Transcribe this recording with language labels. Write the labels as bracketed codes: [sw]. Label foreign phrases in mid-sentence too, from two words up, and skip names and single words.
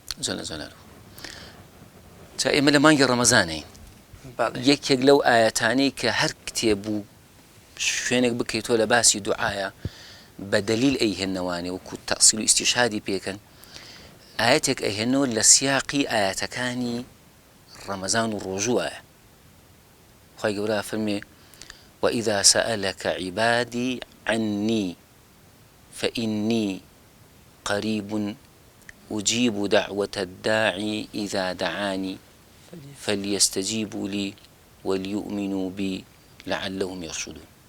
[ckb] جا ئێمە لە مانگی ڕەمەزانەین، یەکێک لەو ئاەتانەی کە هەر کتێب و شوێنێک بکەیتۆ لە باسی دوعایە بە دەلیل ئەیهێنەوانێ وەکو تەئسیل و ئیستیشهادی پێکەن، ئاەتێک ئەیهێنەوە لە سیاقی ئاەتەکانی ڕەمەزان و ڕۆژوایە. خوای گەورە فەرمێ [ar] وإذا سألك عبادي عني فإني قريب أجيب دعوة الداعي إذا دعاني فليستجيبوا لي وليؤمنوا بي لعلهم يرشدون.